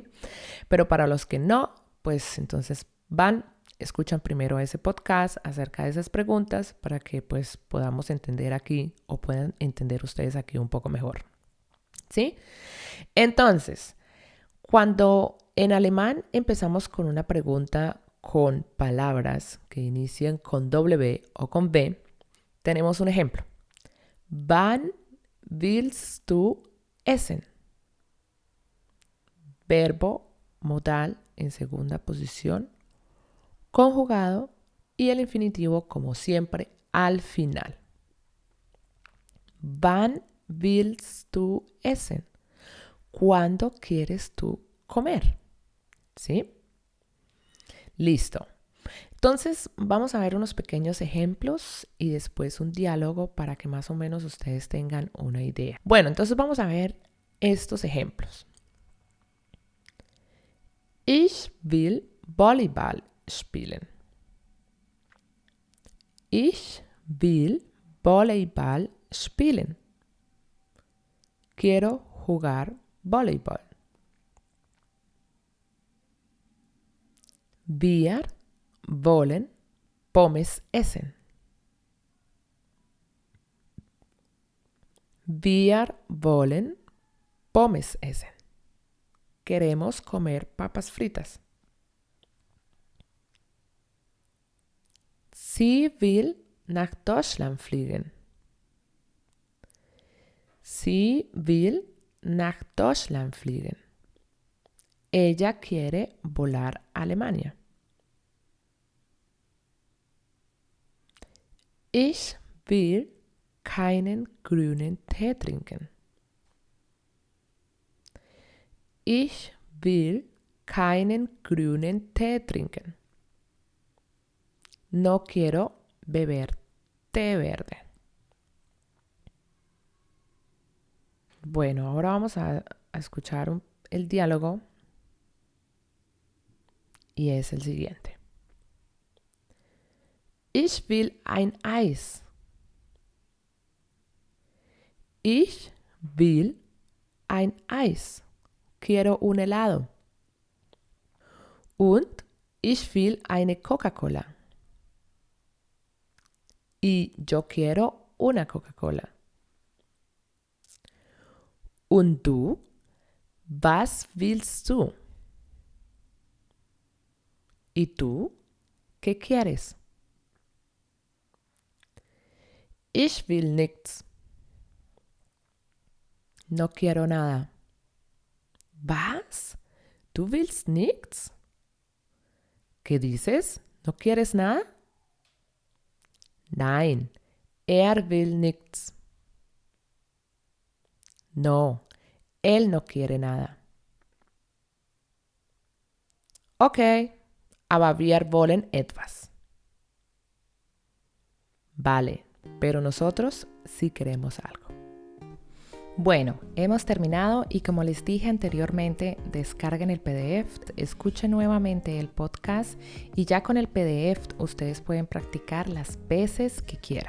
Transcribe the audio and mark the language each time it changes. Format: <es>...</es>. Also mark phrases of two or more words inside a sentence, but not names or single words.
<es>Pero para los que no, pues entonces escuchan primero ese podcast acerca de esas preguntas para que pues podamos entender aquí o puedan entender ustedes aquí un poco mejor. ¿Sí? Entonces, cuando en alemán empezamos con una pregunta con palabras que inician con W o con V, tenemos un ejemplo.</es> <de>Wann willst du essen?</de> <es>Verbo modal en segunda posición, conjugado y el infinitivo como siempre al final.</es> <de>Wann willst du essen?</de> <es>¿Cuándo quieres tú comer? ¿Sí? Listo. Entonces vamos a ver unos pequeños ejemplos y después un diálogo para que más o menos ustedes tengan una idea. Bueno, entonces vamos a ver estos ejemplos.</es> <de>Ich will Volleyball spielen. Ich will Volleyball spielen.</de> <es>Quiero jugar voleibol.</es> <de>Wir wollen Pommes essen. Wir wollen Pommes essen.</de> <es>Queremos comer papas fritas.</es> <de>Sie will nach Deutschland fliegen. Sie will nach Deutschland fliegen.</de> <es>Ella quiere volar a Alemania.</es> <de>Ich will keinen grünen Tee trinken. Ich will keinen grünen Tee trinken.</de> <es>No quiero beber té verde. Bueno, ahora vamos a escuchar el diálogo y es el siguiente.</es> <de>Ich will ein Eis. Ich will ein Eis.</de> <es>Quiero un helado.</es> <de>Und ich will eine Coca-Cola.</de> <es>Y yo quiero una Coca-Cola.</es> <de>Und du? Was willst du?</de> <es>¿Y tú? ¿Qué quieres?</es> <de>Ich will nichts.</de> <es>No quiero nada.</es> <de>¿Was? ¿Du willst nichts?</de> <es>¿Qué dices? ¿No quieres nada?</es> <de>Nein, er will nichts.</de> <es>No, él no quiere nada.</es> <de>Okay, aber wir wollen etwas.</de> <es>Vale, pero nosotros sí queremos algo. Bueno, hemos terminado y como les dije anteriormente, descarguen el PDF, escuchen nuevamente el podcast y ya con el PDF ustedes pueden practicar las veces que quieran.</es>